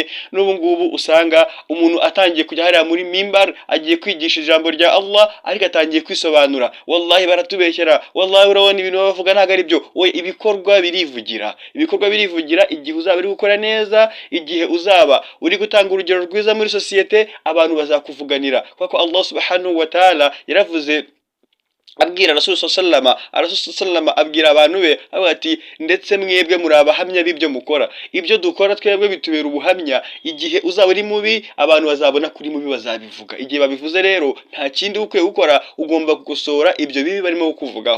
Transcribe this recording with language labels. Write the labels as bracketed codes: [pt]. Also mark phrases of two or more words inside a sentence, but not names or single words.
[rw] N'ubu ngubu usanga umuntu atangiye kujya hariya muri mimbar agiye kwigisha ijambo rya Allah ariko atangiye kwisobanura, wallahi baratubeshyera, wallahi urabona ibintu bavuga ntago ari byo. We ibikorwa birivugira, ibikorwa birivugira. Igihe uzaba uri gukora neza, igihe uzaba uri gutanga urugero rwiza muri sosiyete, abantu bazakuvuganira kuko [ar] الله سبحانه وتعالى [rw] yaravuze abwira Rasul abwira abantu be avuga ati ndetse mwebwe muri abahamya b'ibyo mukora, ibyo dukora twebwe bitubera ubuhamya, igihe uzaba uri mubi abantu bazabona kuri mubi bazabivuga, igihe babivuze rero nta kindi ukwiye gukora, ugomba gukosora ibyo bibi barimo kukuvugaho.